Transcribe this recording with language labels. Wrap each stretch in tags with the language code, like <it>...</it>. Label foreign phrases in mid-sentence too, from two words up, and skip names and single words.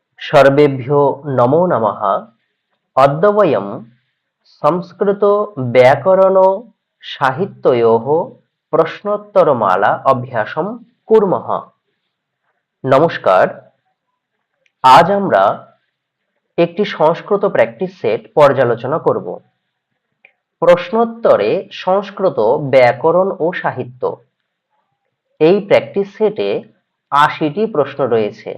<sa>सर्वेभ्यो नमो नमः। अद्य वयं संस्कृतव्याकरणसाहित्ययोः प्रश्नोत्तरमाला अभ्यासं कुर्मः। नमस्कार।</sa> <bn>আজ আমরা একটি সংস্কৃত</bn> <en>practice set</en> <bn>পর্যালোচনা করব। প্রশ্নোত্তরে সংস্কৃত ব্যাকরণ ও সাহিত্য। এই</bn> <en>practice set</en> <bn>৮০টি প্রশ্ন রয়েছে।</bn>